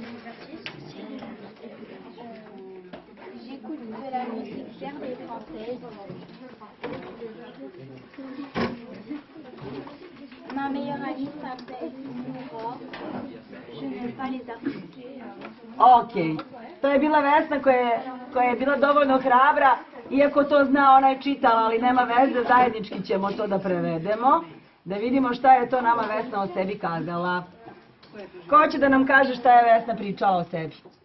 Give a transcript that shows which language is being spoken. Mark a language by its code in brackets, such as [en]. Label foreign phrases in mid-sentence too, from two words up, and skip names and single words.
[fr] J'écoute de la musique serbe et française. Ma meilleure amie s'appelle Nora. Je n'aime pas les artistes. Ok. [sr] To je bila Vesna koja je bila dovoljno hrabra, iako to zna, ona je čitala, ali nema veze, zajednički ćemo to da prevedemo, da vidimo šta je to nama Vesna o sebi kazala. Ko će da nam kaže šta je Vesna pričala o sebi?